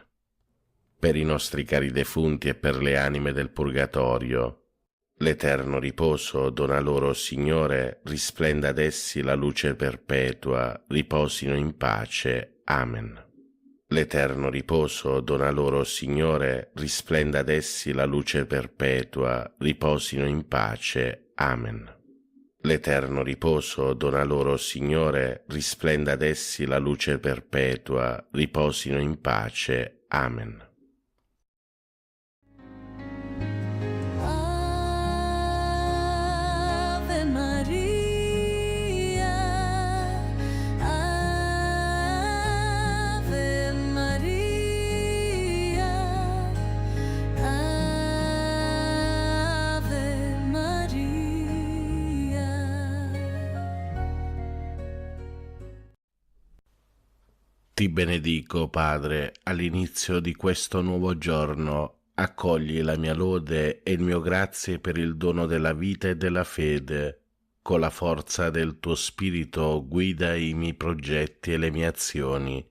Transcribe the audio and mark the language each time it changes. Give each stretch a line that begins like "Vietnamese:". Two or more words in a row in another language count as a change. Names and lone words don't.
Italian: Per i nostri cari defunti e per le anime del purgatorio, l'eterno riposo dona loro, Signore, risplenda ad essi la luce perpetua, riposino in pace. Amen. L'eterno riposo dona loro, Signore, risplenda ad essi la luce perpetua, riposino in pace. Amen. L'eterno riposo dona loro, Signore, risplenda ad essi la luce perpetua, riposino in pace. Amen.
Latin: Ave Maria, Ave Maria, Ave Maria.
Italian: Ti benedico, Padre, all'inizio di questo nuovo giorno. Accogli la mia lode e il mio grazie per il dono della vita e della fede. Con la forza del tuo Spirito guida i miei progetti e le mie azioni.